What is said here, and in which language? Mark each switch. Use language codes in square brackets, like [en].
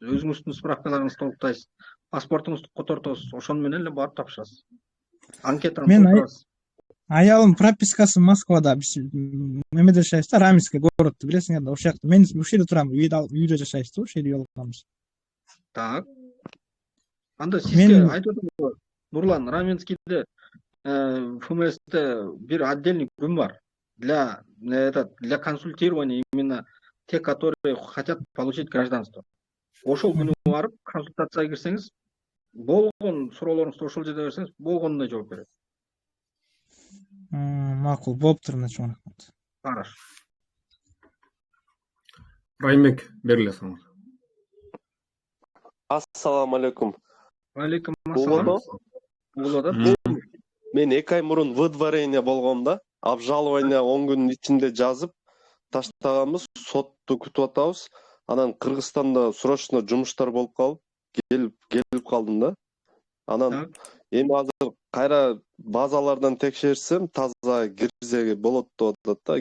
[ky] Өзүңүздүн справкаларыңызды толуктайсыз. Паспортуңузду котортосуз. Ошону менен эле барып тапшырасыз. Анкетаны толтурасыз. Аялым пропискасы Москвада, биз эмеде жашайбыз да, Раменский городду билесиңер да, ошол жакта. Мен ушул жерде турам, үйдө жашайбыз да, ошол жерде үй алганбыз. Так. Анда сизге айтып атам, Нурлан, Раменскийде ФМСте бир отдельный күн бар [ru] для консультирования именно тех, которые хотят получить гражданство. [ky] Ошол күнү барып консультацияга кирсеңиз, болгон суроолоруңузду ошол жерде берсеңиз, болгонуна жооп берет. Макул, болуптур, чоң рахмат. [ru] Хорошо. [ky] Райымбек, бериле сага. Ассаламу алейкум. Алейкум ассалам. Мен 2 ай мурун выдворение болгом да. Обжалование 10 күнүн ичинде жазып таштаганбыз, сотту күтүп атабыз. Анан Кыргызстанда срочно жумуштар болуп калып, келип калдым да. Анан эми азыр кайра базалардан текшерсем, таза кирзе болот деп атат да.